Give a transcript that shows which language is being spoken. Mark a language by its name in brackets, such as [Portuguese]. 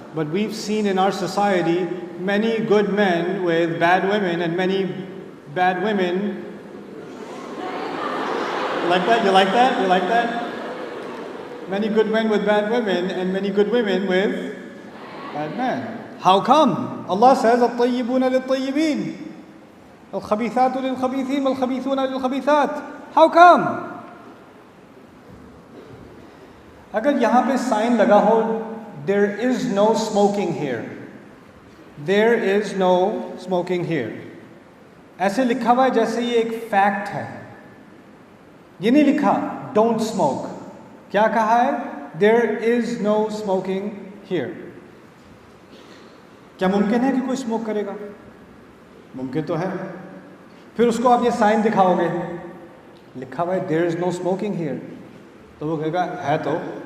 [English] But we've seen in our society many good men with bad women and many bad women. Like that? You like that? You like that? Many good men with bad women and many good women with bad men. How come? Allah says, [Arabic] الطيبون للطيبين الخبيثات للخبيثين والخبيثون للخبيثات. [English] How come? [Urdu] اگر یہاں پہ sign لگا ہو [English] there is no smoking here. There is no smoking here. [Urdu] ایسے لکھا ہوا ہے جیسے یہ ایک فیکٹ ہے. یہ نہیں لکھا ڈونٹ اسموک. کیا کہا ہے؟ [English] There is no smoking here. [Urdu] کیا ممکن ہے کہ کوئی اسموک کرے گا؟ ممکن تو ہے. پھر اس کو آپ یہ سائن دکھاؤ گے, لکھا ہوا ہے [English] There is no smoking here, [Urdu] تو وہ کہے گا ہے تو.